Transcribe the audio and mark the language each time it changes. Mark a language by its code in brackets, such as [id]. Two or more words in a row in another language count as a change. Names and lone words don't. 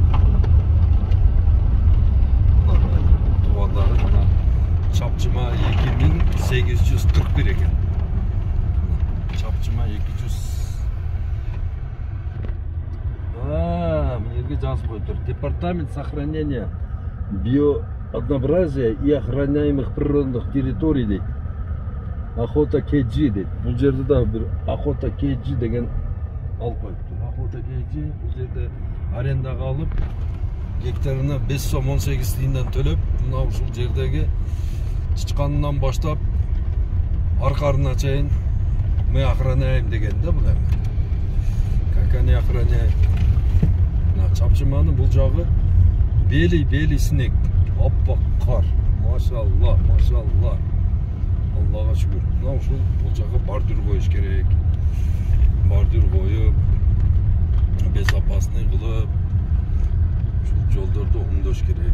[ky] Туугандары мына Чапчыма 2841 экен. Чапчыма 200. Мына жерге жазып коюптур. [ru] Департамент сохранения биооднообразия и охраняемых природных территорий дейт. [ky] Охота KG дейт. Бул жерде да бир Охота KG деген алып коюптур. Охота KG бул жерде арендага алып, гектарына 5 сом 18 тиынден төлөп, мына ушул жердеги чычканынан баштап аркарына чейин [ru] мы охраняем [ky] деген да бул эми. [ru] Как они охраняют? [ky] Мына Чапчыманын бул жагы бели снег, аппак кар. Машалла, машалла. Аллага шүгүр. Мына ушул бул жагы бордюр коюш керек. Бордюр коюп, безопасный кылып, ушул жолдорду оңдош керек.